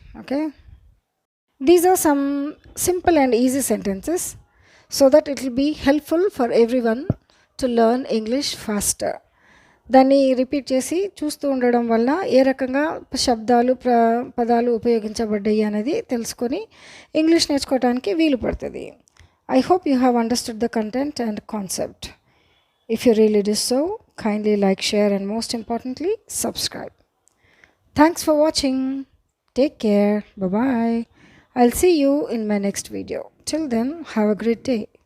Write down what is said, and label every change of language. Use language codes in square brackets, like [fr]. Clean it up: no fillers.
[en] Okay, these are some simple and easy sentences so that it will be helpful for everyone to learn English faster. [te] దాన్ని repeat చేసి చూస్తూ ఉండడం వల్ల ఏ రకంగా శబ్దాలు పదాలు ఉపయోగించబడ్డాయి అనేది తెలుసుకొని ఇంగ్లీష్ నేర్చుకోవడానికి వీలు పడుతుంది. [en] I hope you have understood the content and concept. If you really do so, kindly like, share and most importantly subscribe. Thanks for watching. Take care. Bye-bye. I'll see you in my next video. Till then, have a great day.